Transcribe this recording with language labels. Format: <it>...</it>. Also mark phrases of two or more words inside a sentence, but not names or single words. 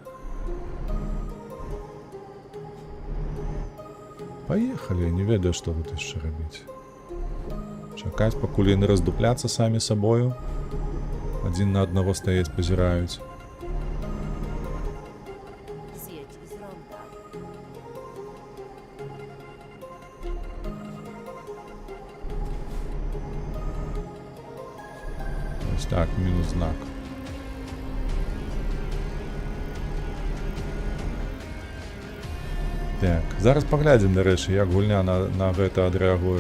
<be>Паехалі, не ведаю, што тут яшчэ рабіць. Чакаць, пакуль яны раздупляцца самі сабою. Адзін на аднаго стаяць, пазіраюць.</be> <pl>З'едź z ronda.</pl> <uk>Ось так, мінус знак.</uk> <be>Так, зараз паглядзім, дарэчы, як гульня на гэта адрэагуе.</be>